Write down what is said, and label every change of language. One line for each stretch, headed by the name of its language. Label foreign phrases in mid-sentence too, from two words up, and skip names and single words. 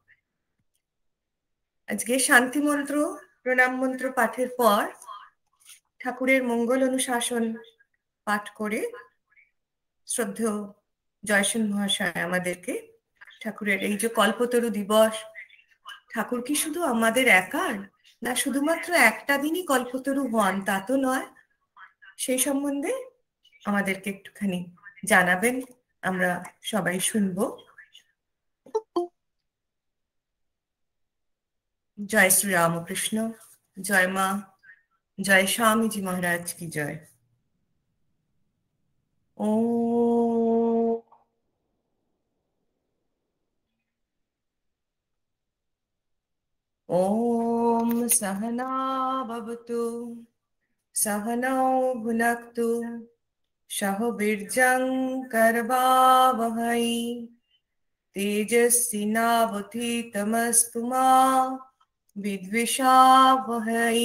Bangla: আজকে শান্তি মন্ত্র, প্রণাম মন্ত্র পাঠের পর ঠাকুরের মঙ্গল অনুশাসন পাঠ করে শ্রদ্ধেয় জয়সেন মহাশয় আমাদেরকে ঠাকুরের এই যে কল্পতরু দিবস, ঠাকুর কি শুধু আমাদের একার, না শুধুমাত্র একটা দিনই কল্পতরু হন তা তো নয়, সেই সম্বন্ধে আমাদেরকে একটুখানি জানাবেন, আমরা সবাই শুনবো। জয় শ্রী রামকৃষ্ণ, জয় মা, জয় স্বামীজি মহারাজ কি জয়।
Sanskrit: ॐ सहना भवतु सहनौ भुनक्तु सह वीर्यं करवावहै तेजस्विनावधीतमस्तु मा विद्विषावहै।